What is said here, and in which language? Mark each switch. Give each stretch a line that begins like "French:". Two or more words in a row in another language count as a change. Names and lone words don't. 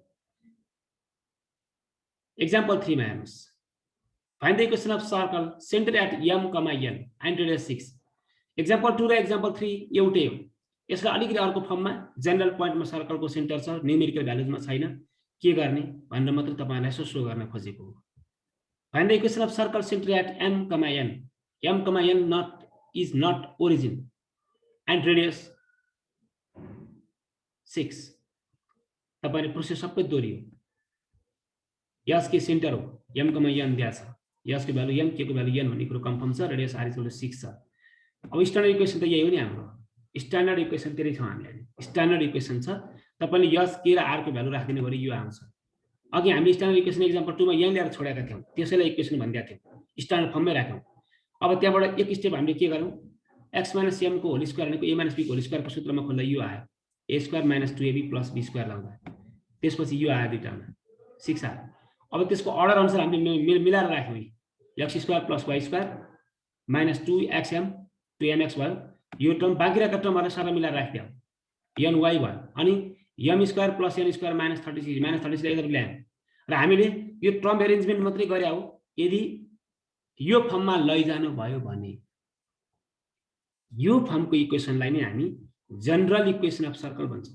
English: Example 3
Nepali: मा हेर्नुस्,
English: find the equation of circle center at m, n and radius 6.
Nepali: एक्जाम्पल 2 र एक्जाम्पल 3 एउटै हो, यसलाई अलिकति अर्को फर्ममा जनरल पोइन्टमा सर्कलको सेन्टर छ, न्यूमेरिकल भ्यालुजमा छैन, के गर्ने भनेर मात्र तपाईलाई यसो शो गर्न खोजेको हो।
English: find the equation of circle center at m, n, n is not origin and radius 6।
Nepali: तपाईले प्रोसेस सबै दोहोरियो। यस के सेन्टर हो, m, n दिया छ, यस को भ्यालु m, k को भ्यालु n भन्ने कुरो कन्फर्म छ, रेडियस r = 6 छ। अब
English: standard equation
Nepali: त यही हो नि हाम्रो,
English: standard equation
Nepali: त्यही छ हामीले,
English: standard equation
Nepali: छ। तपाईले यस k र r को भ्यालु राख्दिनु भरि यो आउँछ। अघि हामीले
English: standard equation example 2
Nepali: मा यहाँ ल्याएर छोडेका थियौं, त्यसैले इक्वेसन भन्दिया थियौं, स्ट्यान्डर्ड फर्ममै राख्यौं। अब त्यहाँबाट एक स्टेप हामीले के गरौँ, x - m को
English: whole square
Nepali: भनेको a - b को
English: whole square
Nepali: को सूत्रमा खोल्दा यो आयो, a² - 2ab + b² लाउँदा त्यसपछि यो आयो दुईटामा 6 आयो। अब त्यसको अर्डर अनुसार हामीले मिलाएर राख्यौं, x² + y² - 2xm 2mx भयो। यो टर्म बाँकी रहेका टर्महरु सबै मिलाएर राख्दियौ, ny भयो। अनि m² + n² - 36 लाई यता ल्यायौं र हामीले यो
English: term arrangement
Nepali: मात्रै गरे हो। यदि यो फर्ममा लैजानु भयो भने यो फर्मको इक्वेसनलाई नै हामी
English: general equation of circle
Nepali: भन्छौं।